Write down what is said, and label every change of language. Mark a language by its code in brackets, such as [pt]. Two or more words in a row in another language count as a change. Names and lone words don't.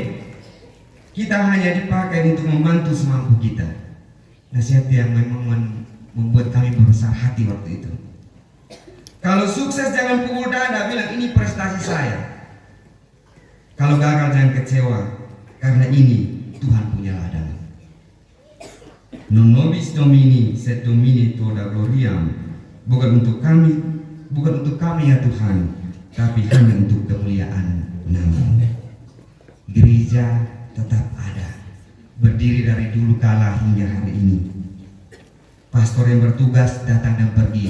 [id] Kita hanya dipakai untuk membantu semampu kita. Nasihat yang memang membuat kami berbesar hati waktu itu. Kalau sukses jangan pukul dada, bilang ini prestasi saya. Kalau gagal jangan kecewa, karena ini Tuhan punya ladang. [la] Non nobis Domini sed Domini toda gloriam. [id] Bukan untuk kami ya Tuhan, tapi hanya untuk kemuliaan nama-Mu. Gereja tetap ada, berdiri dari dulu kala hingga hari ini. Pastor yang bertugas datang dan pergi.